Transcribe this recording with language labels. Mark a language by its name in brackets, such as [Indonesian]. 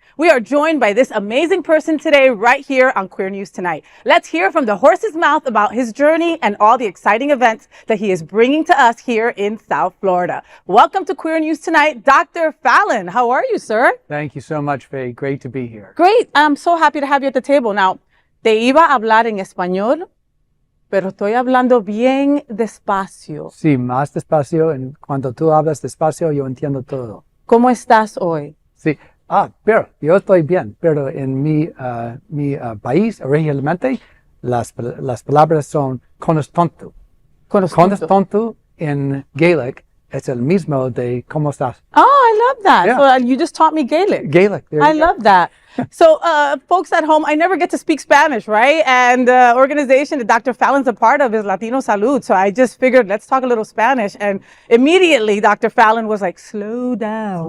[English] We are joined by this amazing person today right here on Queer News Tonight. Let's hear from the horse's mouth about his journey and all the exciting events that he is bringing to us here in South Florida. Welcome to Queer News Tonight, Dr. Fallon. How are you, sir? Thank you so much, Faye. Great to be here. Great. I'm so happy to have you at the table. [Spanish] Now, te iba a hablar en español, pero estoy hablando bien despacio. Sí, más despacio. Cuando tú hablas despacio, yo entiendo todo. ¿Cómo estás hoy? Sí. Pero yo estoy bien. Pero en mi país, originalmente, las palabras son conostontu. Conostontu en Gaelic es el mismo de cómo estás. [English] Oh, I love that. Yeah. So you just taught me Gaelic. Gaelic. There I you go. love that. So, folks at home, I never get to speak Spanish, right? And the organization that Dr. Fallon's a part of is Latino Salud. So I just figured, let's talk a little Spanish. And immediately, Dr. Fallon was like, slow down.